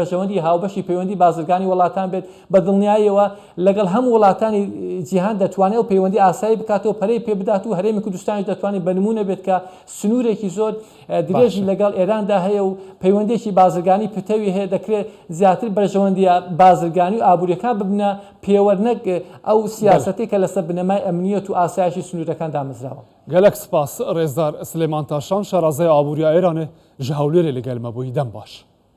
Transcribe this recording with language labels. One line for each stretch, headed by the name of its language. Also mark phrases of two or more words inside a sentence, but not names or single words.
Central Kurdish: بەرژەوەندی هاوبەشی پەیوەندی بازرگانی وڵاتان بێت بە دڵنیاییەوە لەگەڵ هەموو وڵاتانی جیهان دەتوانێت و پەیوەندی ئاسایی بکاتەوە پەرەی پێ بدات و هەرێمی کوردستانیش دەتوانێت بە نمونە بێت کە سنوورێکی زۆر درێژی لەگەڵ ئێراندا هەیە و پەیوەندێکی بازرگانی پتەوی هەیە دەکرێت زیاتر بەرژەوەندی بازرگانی و ئابوووریەکان ببنە پێوەرنەک ئەو سیاسەتی کە لەسەر بنەمای ئەمنیەت و ئاسایشی سنوورەکان دامەزراوە.
Kurdish: گەلک سپاس ڕێزدار سلێمان تاشان شارازای ئابووریە ئێرانێ ji hewlêrê li gel me bûyî dem baş.